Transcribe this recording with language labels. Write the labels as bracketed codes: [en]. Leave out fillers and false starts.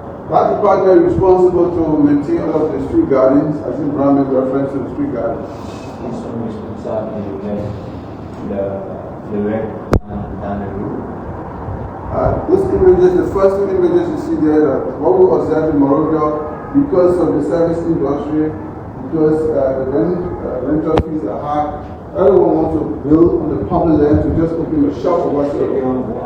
[en] That department is responsible to maintain all of the street gardens, as in Brown made reference to the street gardens. [fr] Ils sont responsables de règles dans les rues. [en] This images, the first 2 images you see there, that what we observe in Monrovia, because of the service industry, because the rental fees are high, everyone wants to build on the public land to just open a shop or whatsoever.